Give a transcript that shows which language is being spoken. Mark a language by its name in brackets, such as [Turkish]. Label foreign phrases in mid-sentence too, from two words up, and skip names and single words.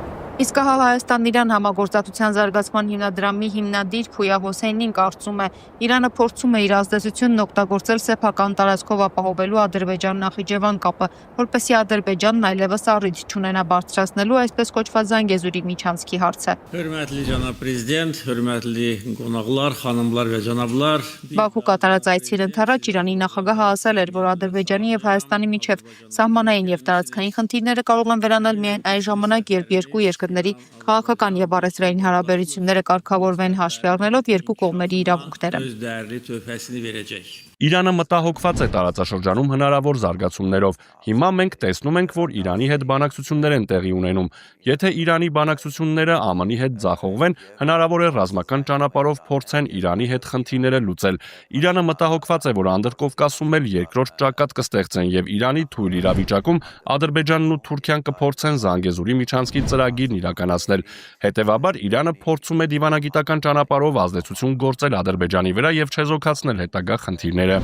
[Armenian] Իսկ հա Հայաստան-Իրան համագործակցության զարգացման հիմնադրամի հիմնադիր Փույա Հոսեյնին կարծում է, Իրանը փորձում է իր ազդեցությունն օգտագործել սեփական տարածքով ապահովելու Ադրբեջան-Նախիջևան կապը, որպեսզի Ադրբեջանն այլևս առիթ չունենա բարձրացնելու այսպես կոչված Զանգեզուրի միջանցքի հարցը։ [Azerbaijani] Hörmətli cənab prezident, hörmətli qonaqlar, xanımlar və cənablar. [Armenian] Բաքու կատարած այցին ընթառաջ Իրանի նախագահը ասել էր, որ Ադրբեջանի եւ Հայաստանի միջև սահմանային եւ տարածքային խնդիրները կարող են վերանալ միայն այն ժամանակ, երբ երկու երկրների քաղաքական եւ առևտրային հարաբերությունները կարգավորվեն հաշվի առնելով երկու կողմերի իրավունքները։ [Azerbaijani] Öz dəyərli töhfəsini verəcək. [Armenian] Իրանը մտահոգված է տարածաշրջանում հնարավոր զարգացումներով։ Հիմա մենք տեսնում ենք, որ Իրանի հետ բանակցություններ են տեղի ունենում։ Եթե Իրանի բանակցությունները ԱՄՆ-ի հետ ձախողվեն, հնարավոր է ռազմական ճանապարհով փորձեն Իրանի հետ խնդիրները լուծել։ Իրանը մտահոգված է, որ Անդրկովկասում էլ երկրորդ ճակատ կստեղծեն եւ Իրանի թույլ իրավիճակում Ադրբեջանն ու Թուրքիան կփորձեն Զանգեզուրի միջանցքի ծրագիրն իրականացնել։ Հետևաբար Իրանը փորձում է դիվանագիտական ճանապարհով ազդեցություն գործել Ադրբեջանի վրա եւ չեզոքացնել հետագա խնդիրները։